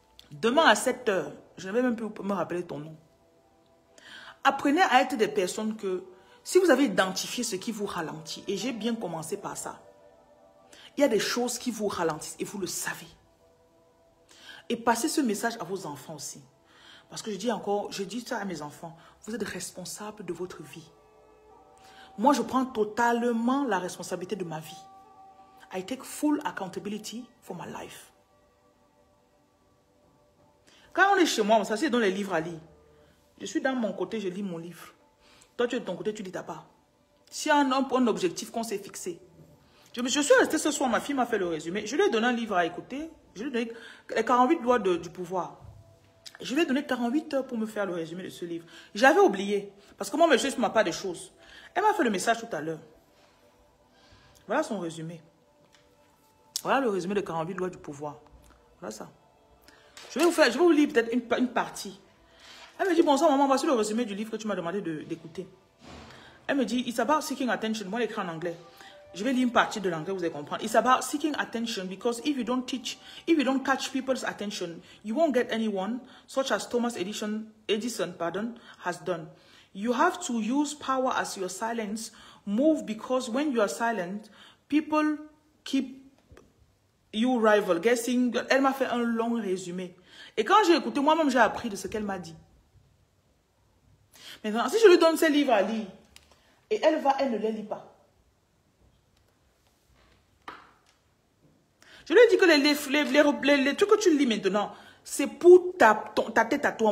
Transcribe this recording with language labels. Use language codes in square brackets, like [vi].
[fr] Demain à 7h, je ne vais même plus me rappeler ton nom. Apprenez à être des personnes que, si vous avez identifié ce qui vous ralentit, et j'ai bien commencé par ça, il y a des choses qui vous ralentissent et vous le savez. Et passez ce message à vos enfants aussi. Parce que je dis ça à mes enfants, vous êtes responsables de votre vie. Moi, je prends totalement la responsabilité de ma vie. [en] I take full accountability for my life. [fr] Quand on est chez moi, ça c'est dans les livres à lire. Je suis dans mon côté, je lis mon livre. Toi, tu es de ton côté, tu lis ta part. S'il y a un objectif qu'on s'est fixé. Je suis restée ce soir, ma fille m'a fait le résumé. Je lui ai donné un livre à écouter. Je lui ai donné les 48 lois du pouvoir. Je lui ai donné 48 heures pour me faire le résumé de ce livre. J'avais oublié. Parce que moi, je ne m'a pas des choses. Elle m'a fait le message tout à l'heure. Voilà son résumé. Voilà le résumé de 48 lois du pouvoir. Voilà ça. Je vais vous lire peut-être une partie. Elle me dit, bonsoir maman, voici le résumé du livre que tu m'as demandé d'écouter. Elle me dit, [en] it's about seeking attention. [fr] Moi, l'écrit en anglais. Je vais lire une partie de l'anglais, vous allez comprendre. [en] It's about seeking attention because if you don't catch people's attention, you won't get anyone, such as Thomas Edison, has done. You have to use power as your silence move because when you are silent, people keep you rival. Guessing. [fr] Elle m'a fait un long résumé. Et quand j'ai écouté, moi-même, j'ai appris de ce qu'elle m'a dit. Maintenant, si je lui donne ces livres à lire, et elle ne les lit pas. Je lui ai dit que les trucs que tu lis maintenant, c'est pour ta tête à toi.